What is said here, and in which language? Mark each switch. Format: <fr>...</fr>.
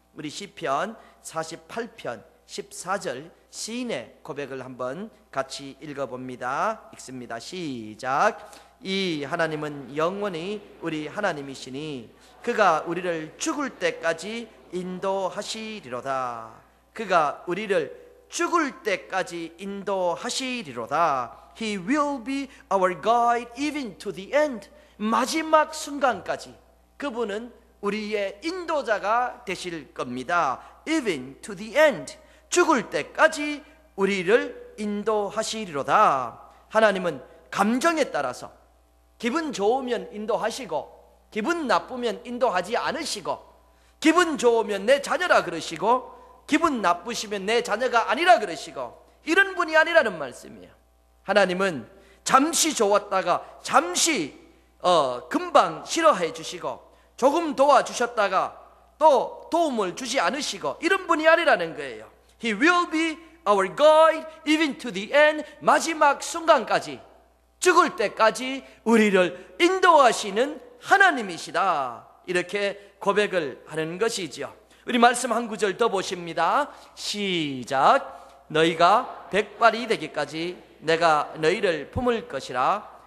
<ko>우리 시편 48편 14절 시인의 고백을 한번 같이 읽어봅니다. 읽습니다. 시작. 이 하나님은 영원히 우리 하나님이시니 그가 우리를 죽을 때까지 인도하시리로다. 그가 우리를 죽을 때까지 인도하시리로다.</ko> <en>He will be our guide even to the end.</en> <ko>마지막 순간까지 그분은 우리의 인도자가 되실 겁니다.</ko> <en>Even to the end.</en> <ko>죽을 때까지 우리를 인도하시리로다. 하나님은 감정에 따라서 기분 좋으면 인도하시고 기분 나쁘면 인도하지 않으시고 기분 좋으면 내 자녀라 그러시고 기분 나쁘시면 내 자녀가 아니라 그러시고 이런 분이 아니라는 말씀이에요. 하나님은 잠시 좋았다가 잠시 금방 싫어해 주시고 조금 도와주셨다가 또 도움을 주지 않으시고 이런 분이 아니라는 거예요.</ko> <en>He will be our guide even to the end.</en> <ko>마지막 순간까지 죽을 때까지 우리를 인도하시는 하나님이시다. 이렇게 고백을 하는 것이지요. 우리 말씀 한 구절 더 보십니다. 시작. 너희가 백발이 되기까지 내가 너희를 품을 것이라.</ko>